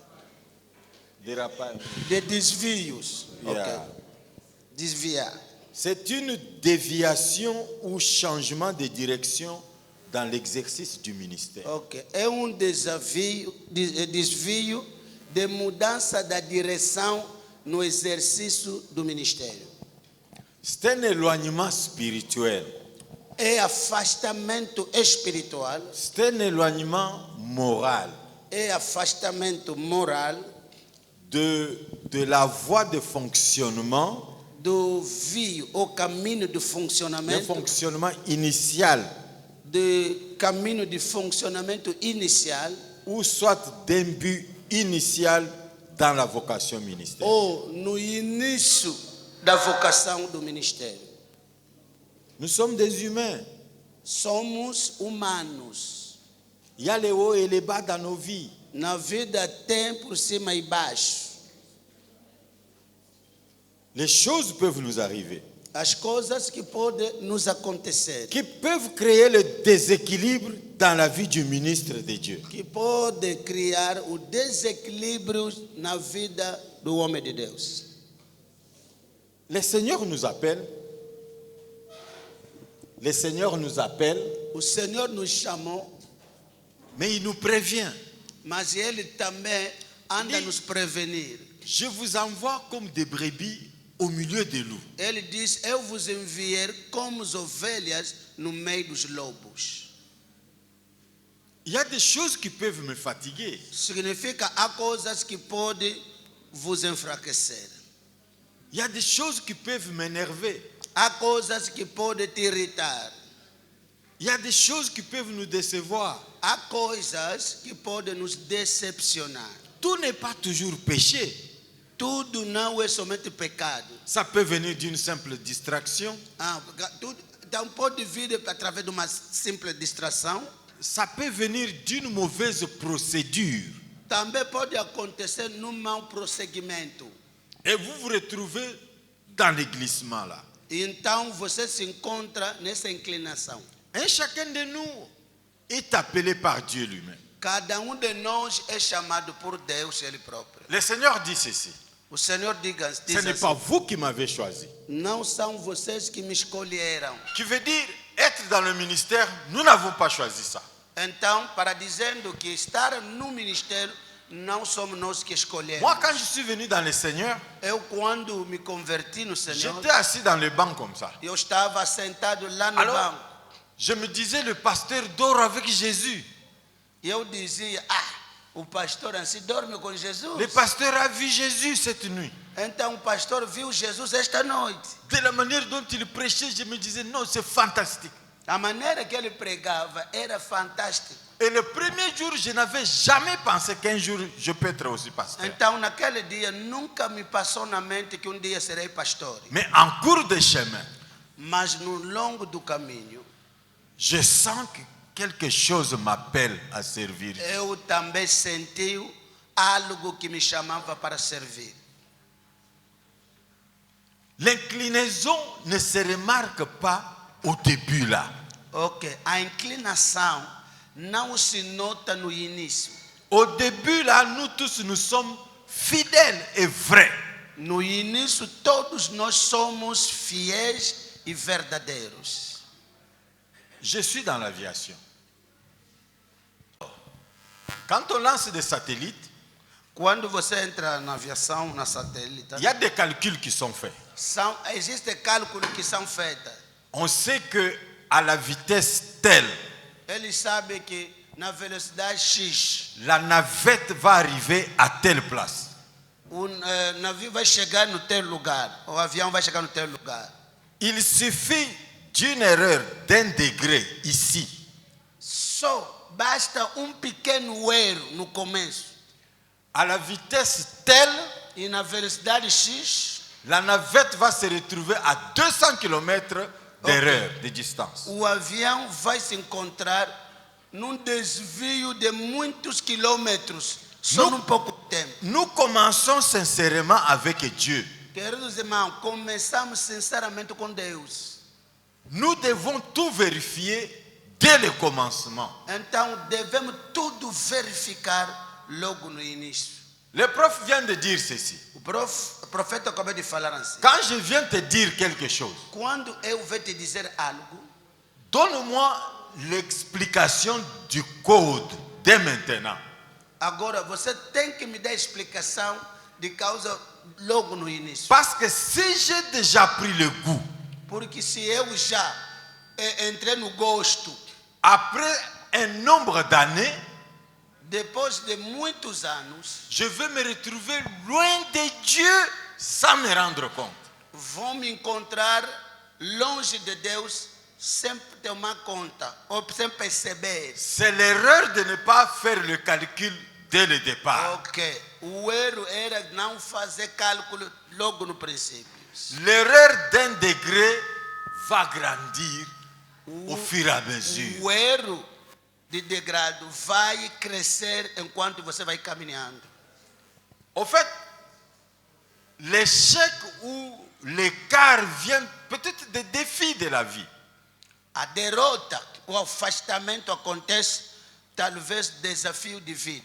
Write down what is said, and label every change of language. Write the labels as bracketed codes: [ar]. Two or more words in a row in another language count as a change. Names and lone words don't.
[fr] Dérapage. [pt] de desvios. Yeah. Ok. Desviar. [fr] C'est une déviation ou changement de direction dans l'exercice du ministère. Ok. [pt] É desafio, desvio de mudança da direção no exercício do ministério. [fr] C'est un éloignement spirituel. [pt] É afastamento espiritual, [fr] C'est un éloignement moral [pt] é afastamento moral [fr] de la voie de fonctionnement, [pt] do vio ou caminho de [fr] d'un [pt] funcionamento, [fr] fonctionnement initial, [pt] do caminho de funcionamento inicial [fr] ou soit d'un but initial dans la vocation ministérielle. [pt] ou no início da vocação do ministério. [fr] Nous sommes des humains. [pt] Somos humanos. [fr] Il y a les hauts et les bas dans nos vies. [pt] Na vida tem por cima e baixo. [fr] Les choses peuvent nous arriver, [pt] As coisas que podem nos acontecer, [fr] qui peuvent créer le déséquilibre dans la vie du ministre de Dieu. [pt] que pode criar o desequilíbrio na vida do homem de Deus. [fr] Le Seigneur nous appelle. Le Seigneur nous appelle, [pt] O Senhor nos chamou, [fr] mais il nous prévient. [pt] mas Ele também anda Ele- nos prevenir. [fr] Je vous envoie comme des brebis au milieu des loups. [pt] Ele diz: eu vos enviei como as ovelhas no meio dos lobos. [fr] Il y a des choses qui peuvent me fatiguer. [pt] Significa há coisas que podem vos enfraquecer. [fr] Il y a des choses qui peuvent m'énerver. [pt] Há coisas que podem te irritar. [fr] Il y a des choses qui peuvent nous décevoir. [pt] Há coisas que podem nos decepcionar. [fr] Tout n'est pas toujours péché. [pt] Tudo não é somente pecado. [fr] Ça peut venir d'une simple distraction. [pt] Então pode vir através de uma simples distração. [fr] Ça peut venir d'une mauvaise procédure. [pt] Também pode acontecer num mau prosseguimento. [fr] Et vous vous retrouvez dans les glissements là. [pt] Então você se encontra nessa inclinação. [fr] Et chacun de nous est appelé par Dieu lui-même. [pt] Cada de nós é chamado por Deus ele próprio. [fr] Le Seigneur dit ceci. [pt] O Senhor diz [fr] Ce n'est [pt] assim, [fr] pas vous qui m'avez choisi. [pt] não são vocês que me escolheram. [fr] Qui veut dire, être dans le ministère, nous n'avons pas choisi ça. [pt] Então, para dizendo que estar no ministério, não somos nós que escolhemos. [fr] Moi, quand je suis venu dans le Seigneur, [pt] Eu, quando me converti no Senhor, [fr] j'étais assis dans le banc comme ça. [pt] eu estava sentado lá no [fr] Alors, [pt] banco. [fr] je me disais, le pasteur dort avec Jésus. [pt] E eu dizia, o pastor assim dorme com Jesus. [fr] Le pasteur a vu Jésus cette nuit. [pt] Então o pastor viu Jesus esta noite. [fr] De la manière dont il prêchait, je me disais, non, c'est fantastique. [pt] A maneira que ele pregava era fantástica. [fr] Et le premier jour, je n'avais jamais pensé qu'un jour, je peux être aussi pasteur. [pt] Então naquele dia nunca me passou na mente que dia serei pastor. [fr] Mais en cours de chemin, [pt] Mas no longo do caminho, [fr] je sens que quelque chose m'appelle à servir. [pt] eu também senti algo que me chamava para servir. [fr] L'inclinaison ne se remarque pas au début là. [pt] Ok, a inclinação não se nota no início. [fr] Au début là, nous tous, nous sommes fidèles et vrais. [pt] No início, todos nós somos fiéis e verdadeiros. [fr] Je suis dans l'aviation. Quand on lance des satellites, [pt] Quando você entra na aviação, na satélite, [fr] il y a des calculs qui sont faits. [pt] existem cálculos que são feitos. [fr] On sait que à la vitesse telle, [pt] Eles sabem que na velocidade X [fr] la navette va arriver à telle place. [pt] navio vai chegar no teu lugar. O avião vai chegar no teu lugar. [fr] Il suffit d'une erreur d'1 degré ici. [pt] Só basta pequeno erro no começo. [fr] À la vitesse telle, [pt] E na velocidade X, [fr] la navette va se retrouver à 200 km d'erreur de distance. [pt] o avião vai se encontrar num desvio de muitos quilômetros, só num pouco tempo. [fr] Nous commençons sincèrement avec Dieu. [pt] Queridos irmãos, começamos sinceramente com Deus. [fr] Nous devons tout vérifier dès le commencement. [pt] Então devemos tudo verificar logo no início. [fr] Le prof vient de dire ceci. [pt] O profeta acabou de falar assim. [fr] Quand je viens te dire quelque chose, [pt] Quando eu vou te dizer algo, [fr] donne-moi l'explication du code dès maintenant. [pt] agora você tem que me dar explicação de causa logo no início. [fr] Parce que si j'ai déjà pris le goût, [pt] Porque se eu já entrei no gosto, [fr] après un nombre d'années, [pt] depois de muitos anos, [fr] je vais me retrouver loin de Dieu sans me rendre compte. [pt] vão me encontrar longe de Deus sem tomar conta ou sem perceber. [fr] C'est l'erreur de ne pas faire le calcul dès le départ. [pt] Ok, o erro era não fazer cálculo logo no princípio. [fr] L'erreur d'1 degré va grandir au fur et à mesure. [pt] O erro de degrado vai crescer enquanto você vai caminhando. [fr] Au fait, l'échec ou l'écart vient peut-être des défis de la vie. [pt] A derrota, o afastamento acontece talvez desafio de vida.